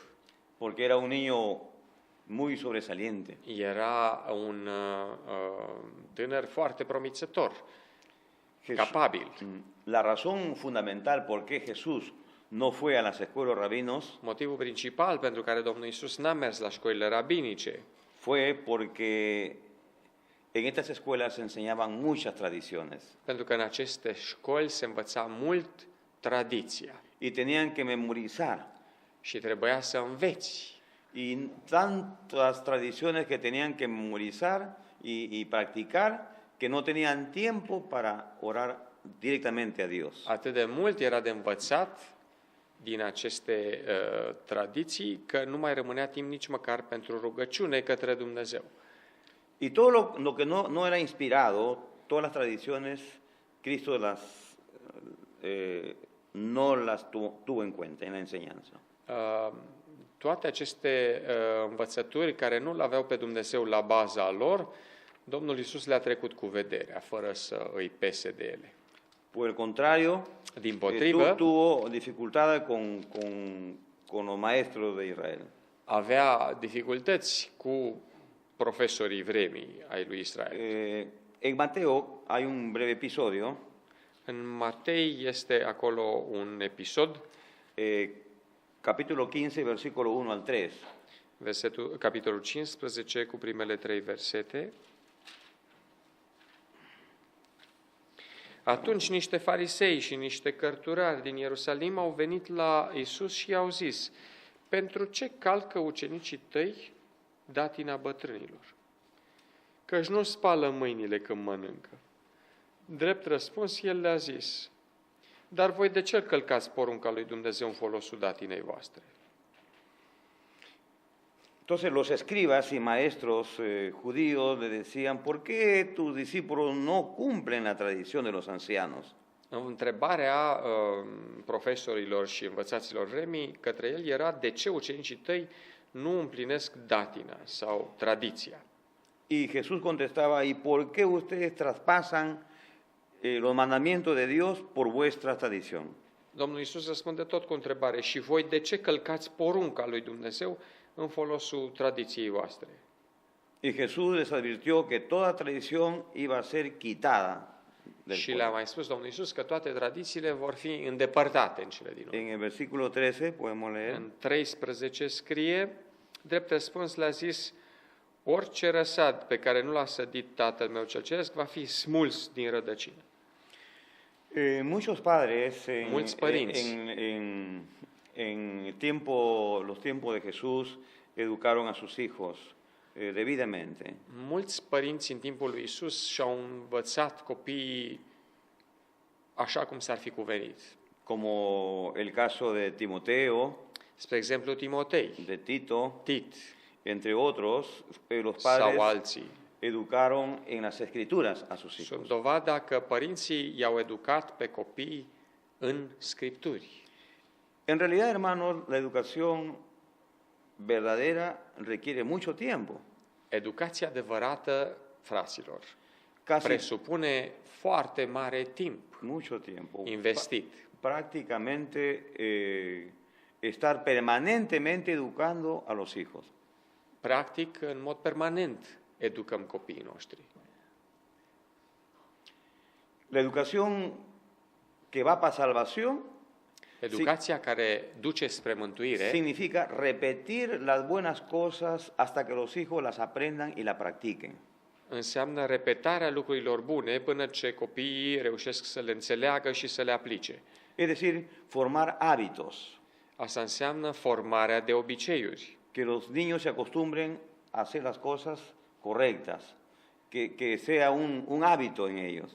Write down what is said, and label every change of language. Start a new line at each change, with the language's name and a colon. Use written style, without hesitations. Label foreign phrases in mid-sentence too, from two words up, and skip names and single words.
Spanish: porque era un niño muy sobresaliente.
Romanian: Era un tânăr foarte promițător, capabil.
Spanish: La razón fundamental por qué Jesús no fue a las escuelas de los rabinos
Romanian: Motivul principal pentru care Domnul Iisus n-a mers la școlile rabinice
Spanish: fue porque en estas escuelas se enseñaban muchas tradiciones
Romanian: pentru că în aceste școli se învăța mult tradiția
Spanish: y tenían que memorizar.
Romanian: și trebuia să înveți.
Spanish: Y tantas tradiciones que tenían que memorizar y practicar que no tenían tiempo para orar directamente a Dios.
Romanian: Atât de mult era de învățat din aceste tradiții că nu mai rămânea timp nici măcar pentru rugăciune către Dumnezeu.
Spanish: Y todo lo que no era inspirado, todas las tradiciones, Cristo no las tuvo en cuenta en la enseñanza.
Romanian: Toate aceste învățături care nu l-aveau pe Dumnezeu la baza lor, Domnul Iisus le-a trecut cu vederea, fără să îi pese de ele.
Spanish: Por el contrario,
Romanian: Dimpotrivă,
Spanish: tuvo dificultades con los maestros de Israel.
Romanian: avea dificultăți cu profesorii vremii ai lui Israel.
Spanish: En Mateo hay un breve episodio,
Romanian: În Matei este acolo un episod,
Spanish: capítulo 15, versículo 1 al 3.
Romanian: capitolul 15, cu primele 3 versete. Atunci niște farisei și niște cărturari din Ierusalim au venit la Iisus și i-au zis: pentru ce calcă ucenicii tăi datina bătrânilor? Căci nu spală mâinile când mănâncă. Drept răspuns, el le-a zis: dar voi de ce călcați porunca lui Dumnezeu în folosul datinei voastre?
Spanish: Entonces los escribas y maestros judíos le decían, ¿por qué tus discípulos no cumplen la tradición de los ancianos?
Romanian: Întrebarea profesorilor și învățaților vremii către el era: de ce ucenicii tăi nu împlinesc datina sau tradiția?
Spanish: Y Jesús contestaba, ¿y por qué ustedes traspasan los mandamientos de Dios por vuestra tradición?
Romanian: Domnul Iisus răspunde tot cu întrebare: și voi de ce călcați porunca lui Dumnezeu în folosul tradiției voastre?
Spanish: Y Jesús les advirtió que toda tradición iba a ser quitada del
Romanian: Și le-a
Spanish: pueblo.
Romanian: mai spus Domnul Iisus că toate tradițiile vor fi îndepărtate în cele din urmă.
Spanish: En el versículo 13 podemos leer,
Romanian: În 13 scrie, drept răspuns le-a zis: orice răsad pe care nu l-a sădit Tatăl meu cel ceresc va fi smuls din rădăcină.
Spanish: muchos padres
Romanian: Mulți părinți.
Spanish: en los tiempos de Jesús educaron a sus hijos debidamente.
Romanian: Mulți părinți în timpul lui Iisus și-au învățat copiii așa cum s-ar fi cuvenit.
Spanish: Como el caso de Timoteo,
Romanian: Spre exemplu, Timotei,
Spanish: de Tito,
Romanian: Tit
Spanish: entre otros, los
Romanian: sau
Spanish: padres
Romanian: alții.
Spanish: educaron en las escrituras a sus
Romanian: Sunt
Spanish: hijos.
Romanian: dovada că părinții i-au educat pe copii în Scripturi.
Spanish: En realidad, hermanos, la educación verdadera requiere mucho tiempo.
Romanian: Educația adevărată, fraților,
Spanish: Casi
Romanian: presupune foarte mare timp
Spanish: mucho tiempo.
Romanian: investit.
Spanish: Prácticamente estar permanentemente educando a los hijos.
Romanian: Practic, în mod permanent, educăm copiii noștri.
Spanish: La educación que va para salvación
Romanian: Educația care duce spre mântuire
Spanish: significa repetir las buenas cosas hasta que los hijos las aprendan y las practiquen.
Romanian: înseamnă repetarea lucrurilor bune până ce copiii reușesc să le înțeleagă și să le aplice.
Spanish: Es decir, formar hábitos,
Romanian: Asta înseamnă formarea de obiceiuri.
Spanish: que los niños se acostumbren a hacer las cosas correctas, que sea un hábito en ellos.